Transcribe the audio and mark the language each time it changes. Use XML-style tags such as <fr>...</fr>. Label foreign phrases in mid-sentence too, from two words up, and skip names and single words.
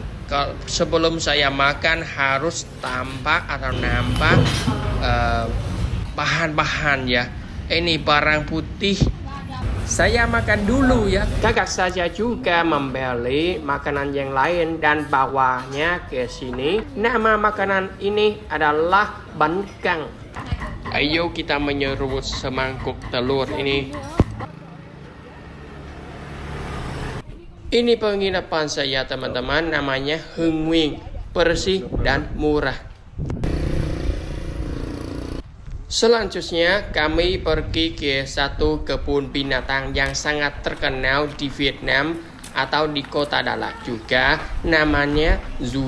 <id>Sebelum saya makan harus nampak bahan-bahan ya. Ini barang putih. Saya makan dulu ya. Kakak saya juga membeli makanan yang lain dan bawanya ke sini. Nama makanan ini adalah</id> <vi>bánh căn.</vi> <id>Ayo kita menyerut semangkuk telur ini. Ini penginapan saya, teman-teman. Namanya Hưng Nguyên. Bersih dan murah. Selanjutnya kami pergi ke satu kebun binatang yang sangat terkenal di Vietnam atau di kota Dalat juga, namanya Zoo.</id>